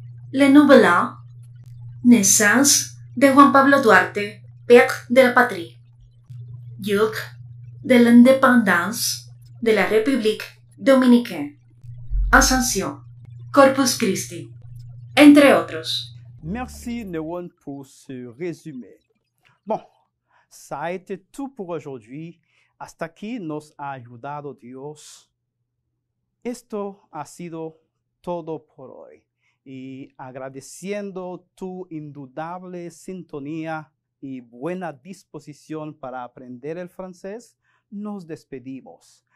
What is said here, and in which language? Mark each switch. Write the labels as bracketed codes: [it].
[fr] Le Nouvel An, Naissance de Juan Pablo Duarte, Père de la Patrie, Jour de l'Indépendance de la République Dominicaine, Ascension, Corpus Christi, entre otros. Merci, Neuron, pour ce résumé. Bon, ça a été tout pour aujourd'hui. [es] Hasta aquí nos ha ayudado Dios. Esto ha sido todo por hoy. Y agradeciendo tu indudable sintonía y buena disposición para aprender el francés, nos despedimos.